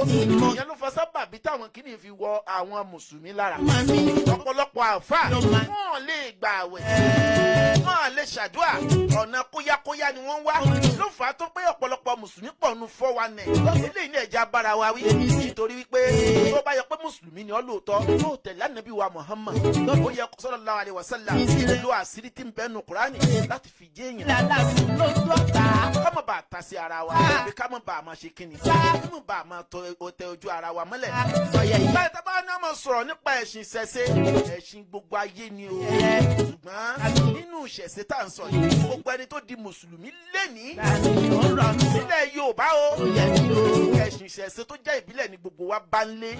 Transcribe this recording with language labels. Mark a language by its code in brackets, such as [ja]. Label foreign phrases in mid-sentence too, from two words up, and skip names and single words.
[yo] ìyẹn ló fa sábàbí táwọn kìíní fi wọ àwọn mùsùlùmí lára ọ̀pọ̀lọpọ̀ àfáà wọ́n lè gbà àwẹ̀ wọ́n lè ṣàdúà ọ̀nà kóyákóyá ni wọ́n wá ló fà á tó pé ọ̀pọ̀lọpọ̀ mùsùlùmí pọ̀ nu 419 eléyìí ní ẹ̀já bára wa wí nítorí wípé tó bá yẹ pé mùsùlùmí ni ọ́ lóòótọ́ yóò tẹ̀lé ànábì wa Muhammad ó yẹ [ar] صلى الله عليه وسلم [yo] lo àṣírí tí ń bẹ nu Kùránì láti fi jẹ́ èèyàn ká má bàa ta sí ara wa àbí ká má bàa máa ṣe kíni ká má bàa máa tẹ ojú ara wa mọ́lẹ̀. báyìí tá a bá ní ọmọ sọ̀rọ̀ nípa ẹ̀sìn ìṣẹ̀ṣe ẹ̀sìn gbogbo ayé ni o ṣùgbọ́n nínú ìṣẹ̀ṣe tá à ń sọ yìí gbogbo ẹni tó di mùsùlùmí lénìí nílẹ̀ Yorùbá o ẹ̀sìn ìṣẹ̀ṣe tó jẹ́ ìbílẹ̀ ni gbogbo wa bá ń lé.